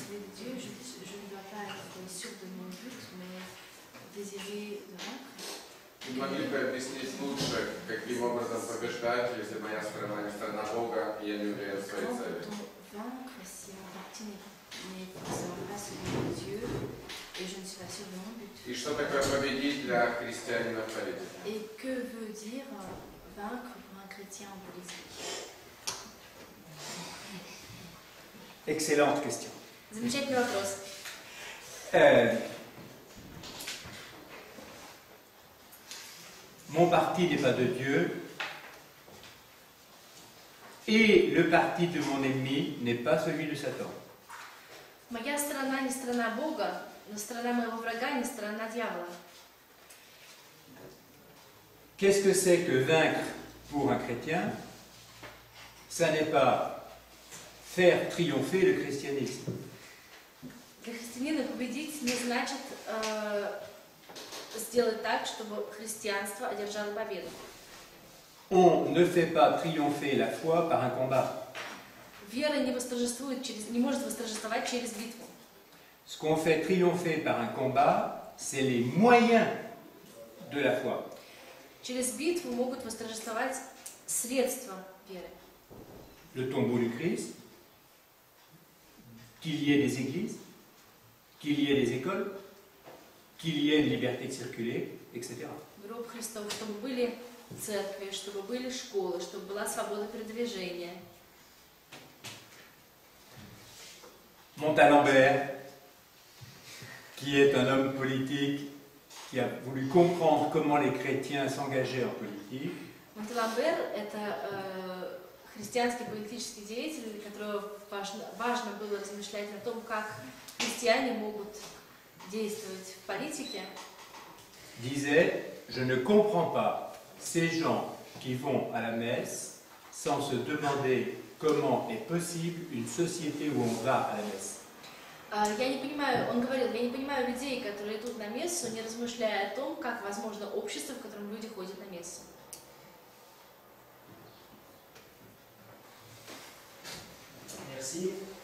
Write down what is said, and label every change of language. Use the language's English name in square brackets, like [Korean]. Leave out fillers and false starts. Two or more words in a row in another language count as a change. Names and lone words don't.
[Russian] Не могли бы объяснить лучше, каким образом побеждать, если моя сторона не сторона Бога, и я не уверен в своих целях? И что такое победить для христианина в политике? [French] Et que veut dire vaincre pour un chrétien en politique? Excellente question. [Russian] Замечательный вопрос. [French] Mon parti n'est pas de Dieu et le parti de mon ennemi n'est pas celui de Satan. [Russian] Моя страна не страна Бога, но страна моего врага не страна дьявола. [French] Qu'est-ce que c'est que vaincre pour un chrétien? Ça n'est pas faire triompher le christianisme. [Russian] Для христианина победить не значит сделать так, чтобы христианство одержало победу. [French] On ne fait pas triompher la foi par un combat. [Russian] Вера не может восторжествовать через битву. [French] Ce qu'on fait triompher par un combat, c'est les moyens de la foi. [Russian] Через битву могут восторжествовать средства веры. [French] Le tombeau du Christ, qu'il y ait des églises, qu'il y ait des écoles, qu'il y ait une liberté de circuler, etc. [Russian] Гроб Христов, чтобы были церкви, чтобы были школы, чтобы была свобода передвижения. [French] Montalembert, qui est un homme politique, qui a voulu comprendre comment les chrétiens s'engageaient en politique. [Russian] Монталембер – это христианский политический деятель, которому важно было размышлять о том, как христиане могут действовать в политике. [French] Disait, je ne comprends pas ces gens qui vont à la messe sans se demander comment est possible une société où on va à la messe. [Russian] Я не понимаю, он говорил, я не понимаю людей, которые идут на мессу, не размышляя о том, как возможно общество, в котором люди ходят на мессу. [French] Merci.